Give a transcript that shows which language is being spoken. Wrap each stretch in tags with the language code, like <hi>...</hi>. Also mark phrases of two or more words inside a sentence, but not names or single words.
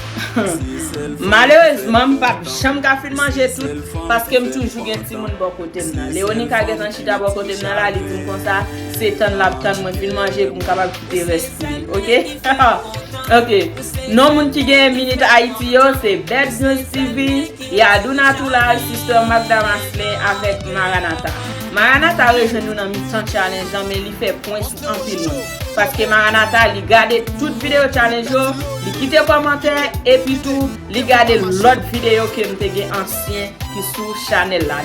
<ht>Malerezman, m pa janm ka fin manje tout, paske m toujou gen timoun bò kote m nan. Leoni ka gen tan chita bò kote m nan la, li di m konsa, se tan l ap tan mwen fin manje pou m kapab kite rès li, ok? Ok, non moun ki gen Minute Haiti yo, se Bad News T V. Y a Aduna Toula, Sister Magda Maslin avèk Maranatha. Maranatha rejwenn nou nan Mi-Tan Challenge, nan, men li fè pwen sou anpil moun. Paske Maranatha, li gade tout videyo challenge yo, li kite kòmantè, epi tou, li gade lòt videyo ke m te gen ansyen ki sou chanèl la.</ht>